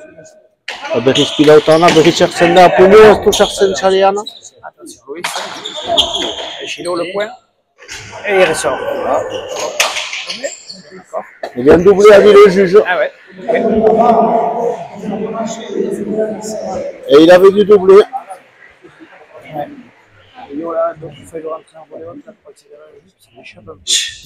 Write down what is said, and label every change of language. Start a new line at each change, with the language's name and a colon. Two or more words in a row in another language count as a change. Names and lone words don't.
Basque: Berriz pilota ona, berriz sartzen da Appuño, ez du sartzen txalean.
French: Attention, Louis. Chilo le point. Et il ressort. Il vient de doubler, a dit le juge. Ah ouais. Et il avait dû doubler. Donc il faut rentrer en volley haute, ça m'échappe un peu.